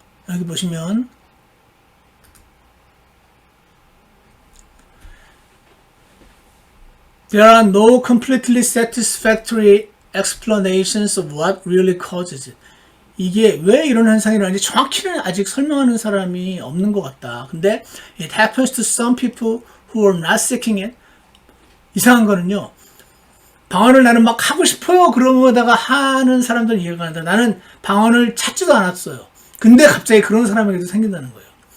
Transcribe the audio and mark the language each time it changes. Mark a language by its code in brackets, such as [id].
[ko] 여기 보시면 [en] There are no completely satisfactory explanations of what really causes it. [ko] 이게 왜 이런 현상이 일어나는지 정확히는 아직 설명하는 사람이 없는 것 같다. 근데 [en] it happens to some people who are not seeking it. [ko] 이상한 거는요. 방언을 나는 막 하고 싶어요. 그러다가 하는 사람들은 이해가 안 된다. 나는 방언을 찾지도 않았어요. 근데 갑자기 그런 사람에게도 생긴다는 거예요.